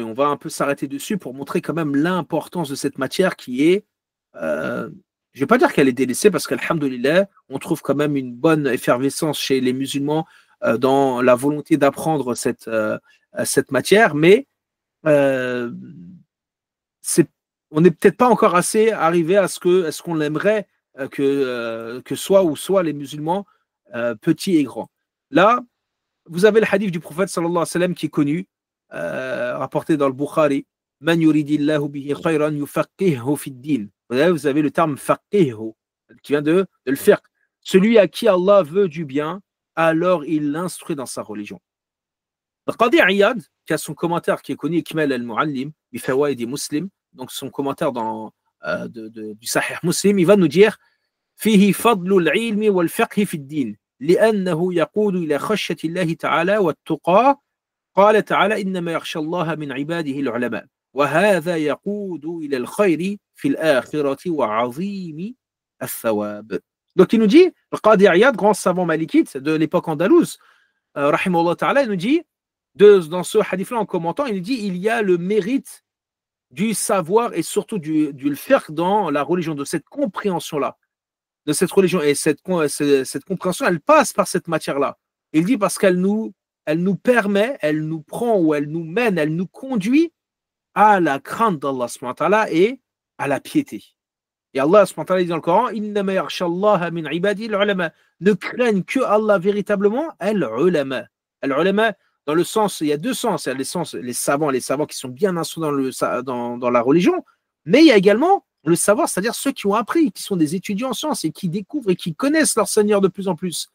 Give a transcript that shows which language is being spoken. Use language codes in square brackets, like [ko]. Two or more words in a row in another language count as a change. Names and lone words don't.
[fr] On va un peu s'arrêter dessus pour montrer quand même l'importance de cette matière qui est, je ne vais pas dire qu'elle est délaissée parce qu'alhamdoulilah, on trouve quand même une bonne effervescence chez les musulmans dans la volonté d'apprendre cette matière, mais euh, on n'est peut-être pas encore assez arrivé à ce qu'on aimerait que soit les musulmans petits et grands. Là, vous avez le hadith du prophète [ar] صلى الله عليه وسلم [fr] qui est connu, rapporté dans le Bukhari. [ar] من يرد الله به خيرا يفقهه في الدين. [fr] Vous avez le terme faqihhu qui vient de le faire. Celui à qui Allah veut du bien, alors il l'instruit dans sa religion. Le Qadi Iyad, qui a son commentaire qui est connu, Ikmal al-Muallim, bi Fawaid Muslim, donc son commentaire du Sahih Muslim, il va nous dire [ar] فيه فضل العلم والفقه في الدين لأنه يقود إلى خشية الله تعالى والتقى قال تعالى إنما يخشى الله من عباده العلماء وهذا يقود إلى الخير في الآخرة وعظيم الثواب. [fr] Donc il nous dit, le Qadi Iyad, grand savant malikite de l'époque andalouse, [ar] رحمه الله تعالى, [fr] il nous dit, dans ce hadith-là en commentant, il dit il y a le mérite du savoir et surtout du fiqh dans la religion, de cette compréhension-là, de cette religion. Et cette compréhension, elle passe par cette matière-là. Il dit parce qu'elle nous permet, elle nous prend ou elle nous mène, elle nous conduit à la crainte d'Allah [ar] سبحانه وتعالى [fr] et à la piété. Et Allah [ar] سبحانه وتعالى [fr] dit dans le Coran, [ar] إنما يخشى الله من عباده العلماء. [fr] Ne craignent que Allah véritablement, al-ulama. Al-ulama, dans le sens, il y a deux sens. Il y a les savants qui sont bien instruits dans la religion, mais il y a également le savoir, c'est-à-dire ceux qui ont appris, qui sont des étudiants en sciences et qui découvrent et qui connaissent leur Seigneur de plus en plus.